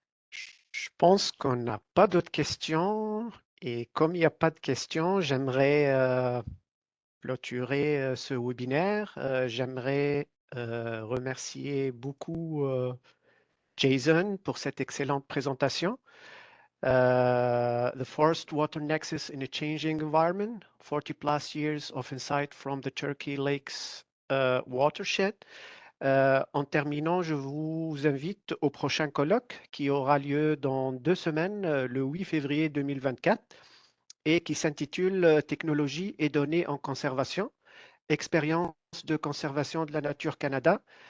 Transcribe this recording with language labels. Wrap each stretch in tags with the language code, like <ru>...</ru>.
<fr>Je pense qu'on n'a pas d'autres questions. Et comme il n'y a pas de questions, j'aimerais clôturer ce webinaire. J'aimerais remercier beaucoup Jason pour cette excellente présentation.</fr> <en>The Forest Water Nexus in a Changing Environment, 40 plus years of insight from the Turkey Lakes Watershed.</en> <fr>En terminant, je vous invite au prochain colloque qui aura lieu dans 2 semaines, le 8 février 2024, et qui s'intitule Technologie et données en conservation, expérience de conservation de la nature Canada.</fr>